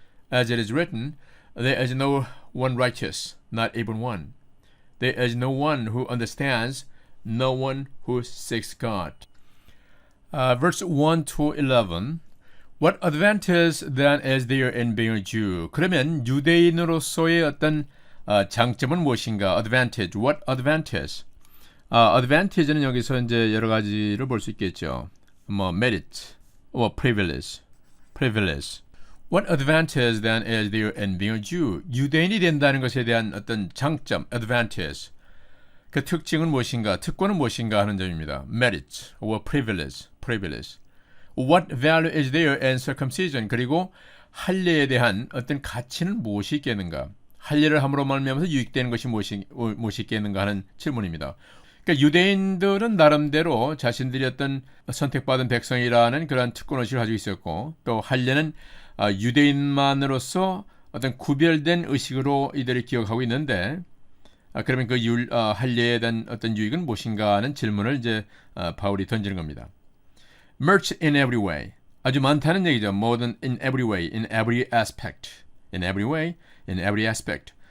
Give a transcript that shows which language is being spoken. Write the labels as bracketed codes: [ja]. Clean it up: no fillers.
[en] As it is written, there is no one righteous, not even one. There is no one who understands, no one who seeks God. Verse 1 to 11. What advantage then is there in being a Jew? [ko] 그러면 유대인으로서의 어떤 장점은 무엇인가? [en] Advantage. What advantage? [ko] advantage는 여기서 이제 여러 가지를 볼 수 있겠죠. [en] merit, privilege. What advantage then is there in being a Jew? [ko] 유대인이 된다는 것에 대한 어떤 장점, advantage. 그 특징은 무엇인가? 특권은 무엇인가 하는 점입니다. [en] merit or privilege. What value is there in circumcision? [ko] 그리고 할례에 대한 어떤 가치는 무엇이 있겠는가? 할례를 함으로 말미암아서 유익되는 것이 무엇이 있겠는가 하는 질문입니다. 그러니까 유대인들은 나름대로 자신들이 어떤 선택받은 백성이라는 그런 특권의식을 가지고 있었고, 또 할례는 유대인만으로서 어떤 구별된 의식으로 이들이 기억하고 있는데, 그러면 그 할례에 대한 어떤 유익은 무엇인가 하는 질문을 이제 바울이 던지는 겁니다. [en] Much in every way. [ko] 아주 많다는 얘기죠. [en] More than in every way, in every aspect. In every way, in every aspect.